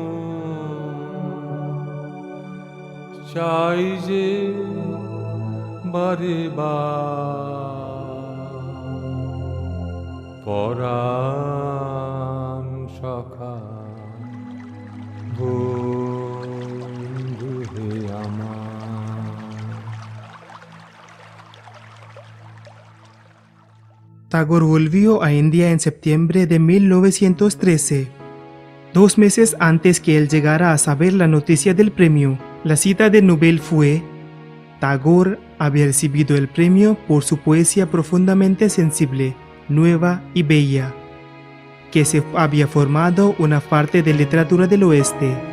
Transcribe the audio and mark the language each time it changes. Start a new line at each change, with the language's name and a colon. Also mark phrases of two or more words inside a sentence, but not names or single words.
Bangla: চাই যে বারে পরাণ সখা বন্ধু হে আমার
Spanish: Tagore volvió a India en septiembre de 1913, 2 meses antes que él llegara a saber la noticia del premio. La cita del Nobel fue: Tagore había recibido el premio por su poesía profundamente sensible, nueva y bella, que se había formado una parte de literatura del oeste.